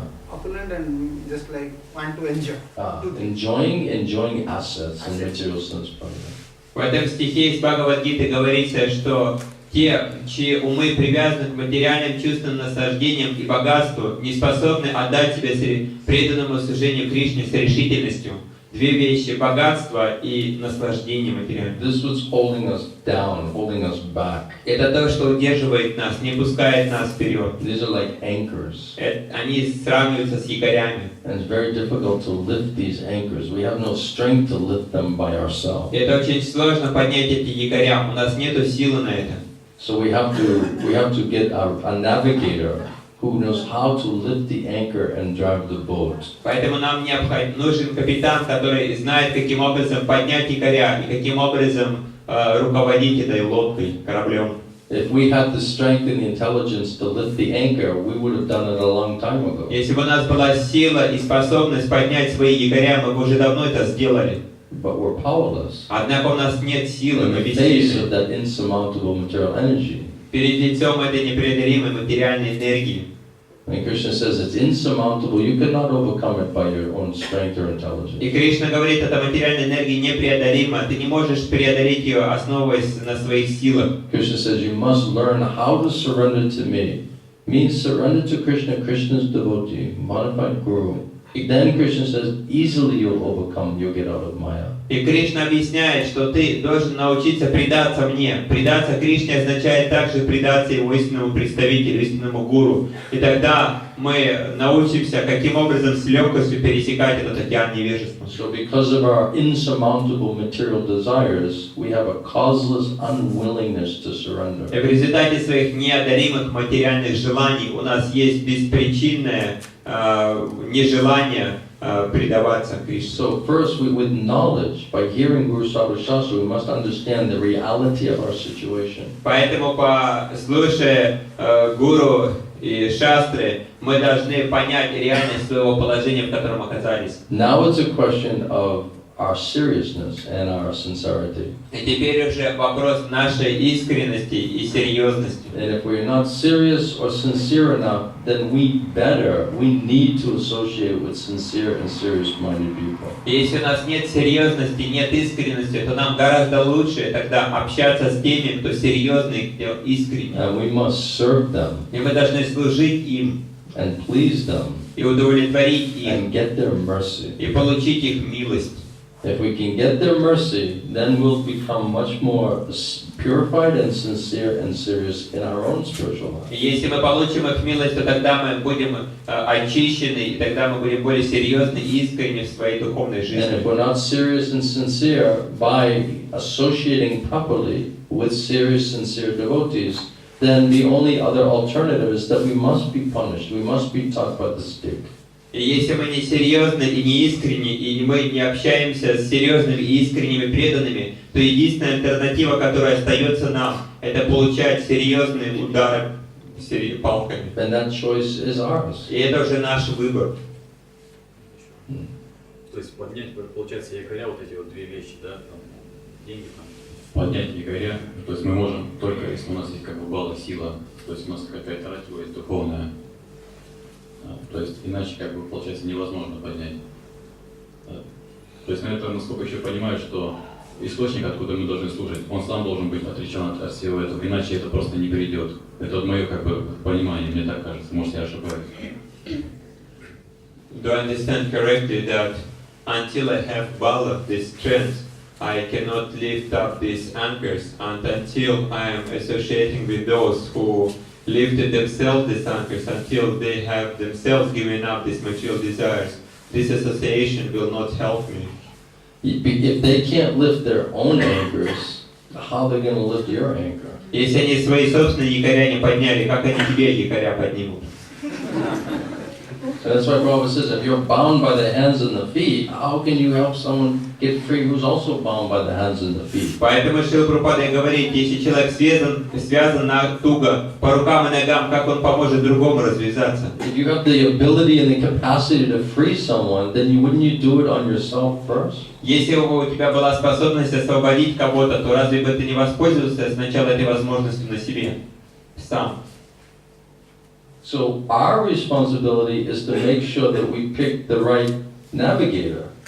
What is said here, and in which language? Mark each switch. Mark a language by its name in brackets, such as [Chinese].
[English] Opulent and just like want to enjoy. Enjoying assets and material sense gratification. [Russian] В этом стихе из Бхагавад-гиты говорится, что те, чьи умы привязаны к материальным чувственным наслаждениям и богатству, не способны отдать себя преданному служению Кришне с решительностью. Две вещи – богатство и наслаждение материальным. [English] This was holding us down, holding us back. [Russian] Это то, что удерживает нас, не пускает нас вперед. [English] These are like anchors. [Russian] Они сравниваются с якорями. [English] And it's very difficult to lift these anchors. We have no strength to lift them by ourselves. [Russian] Это очень сложно поднять эти якоря. У нас нету силы на это. [English] So we have to get a navigator who knows how to lift the anchor and drive the boat. [Russian] Поэтому нам нужен капитан, который знает, каким образом поднять якоря и каким образом руководить этой лодкой, кораблем. [English] If we had the strength and the intelligence to lift the anchor, we would have done it a long time ago. [Russian] Если бы у нас была сила и способность поднять свои якоря, мы бы уже давно это сделали. [English] But we're powerless. [Russian] Однако у нас нет силы, мы [English] In the face [Russian] бессильны. [English] of that insurmountable material energy. [Russian] Перед лицом этой непреодолимой материальной энергии. [English] And Krishna says it's insurmountable. You cannot overcome it by your own strength or intelligence. [Russian] И Кришна говорит, эта материальная энергия непреодолима. Ты не можешь преодолеть ее, основываясь на своих силах. [English] Krishna says you must learn how to surrender to me. Means surrender to Krishna, Krishna's devotee, modified guru. Then Krishna says easily you'll overcome, you'll get out of Maya. [Russian] И Кришна объясняет, что ты должен научиться предаться мне. Предаться Кришне означает также предаться его истинному представителю, истинному гуру. И тогда мы научимся, каким образом с легкостью пересекать этот океан невежества. [English] So because of our insurmountable material desires, we have a causeless unwillingness to surrender. [Russian] И в результате своих неодолимых материальных желаний у нас есть беспричинное нежелание предаваться Кришне. [English] So first, with knowledge, by hearing Guru Sadhu Shastra, we must understand the reality of our situation. [Russian] Поэтому, слушая гуру и шастры, мы должны понять реальность своего положения, в котором оказались. [English] Now it's a question of our seriousness and our sincerity. [Russian] И теперь уже вопрос нашей искренности и серьезности. [English] And if we're not serious or sincere enough, then we need to associate with sincere and serious-minded people. [Russian] Если у нас нет серьезности, нет искренности, то нам гораздо лучше тогда общаться с теми, кто серьезный, кто искренний. [English] And we must serve them. [Russian] И мы должны служить им. [English] And please them. [Russian] И удовлетворить их. [English] And get their mercy. [Russian] И получить их милость. [English] If we can get their mercy, then we'll become much more purified and sincere and serious in our own spiritual life. [Russian] Если мы получим их милость, то тогда мы будем очищены, и тогда мы будем более серьезны и искренни в своей духовной жизни. [English] And if we're not serious and sincere by associating properly with serious, sincere devotees, then the only other alternative is that we must be punished. We must be taught by the stick. [Russian] И если мы не серьезны и не искренни, и мы не общаемся с серьезными и искренними преданными, то единственная альтернатива, которая остается нам, это получать серьезные удары палками. [English] And that choice is ours. [Russian] И это уже наш выбор. То есть поднять, получается, якоря, вот эти вот две вещи, да, там, деньги там. Поднять якоря, то есть мы можем только, если у нас есть как бы балла, сила, то есть у нас какая-то ратива есть духовная. То есть иначе как бы получается невозможно поднять. То есть на это, насколько еще понимаю, что источник, откуда мы должны служить, он сам должен быть отречен от всего этого, иначе это просто не придет. Это вот мое как бы понимание, мне так кажется, может я ошибаюсь. [English] Do I understand correctly that until I have bala, this strength, I cannot lift up these anchors, and until I am associating with those who lifted themselves these anchors, until they have themselves given up these material desires, this association will not help me. If they can't lift their own anchors, how are they going to lift your anchor? [Russian] Если они свои собственные якоря не подняли, как они тебе якоря поднимут? [English] So that's why Prabhupada says, if you're bound by the hands and the feet, how can you help someone get free who's also bound by the hands and the feet? [Russian] Поэтому Шрила Прабхупада и говорит, если человек связан туго по рукам и ногам, как он поможет другому развязаться? [English] If you have the ability and the capacity to free someone, then wouldn't you do it on yourself first? [Russian] Если у тебя была способность освободить кого-то, то разве бы ты не воспользовался сначала этой возможностью на себе сам? [English] So our responsibility is to make sure that we pick the right navigator.